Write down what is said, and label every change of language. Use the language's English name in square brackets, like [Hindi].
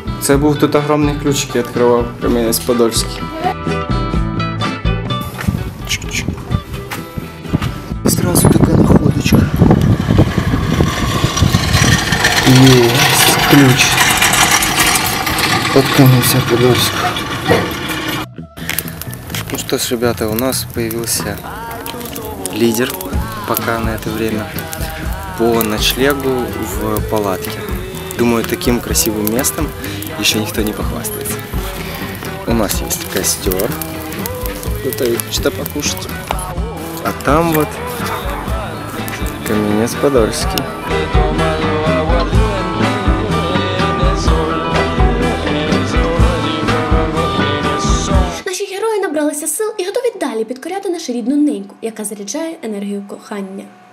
[Ukrainian] Це був тут огромний ключик, я відкривав Кам'янець-Подільський. [Russian] Сразу така находочка. Есть ключ от Кам'янця-Подільського. Ну что ж, ребята, у нас появился лидер пока на это время по ночлегу в палатке. Думаю, таким красивым местом еще никто не похвастается. У нас есть костер, кто-то что покушать. А там вот Кам'янець-Подільський. [Ukrainian] Наші герої набралися сил і готові далі підкоряти нашу рідну неньку, яка заряджає енергію кохання.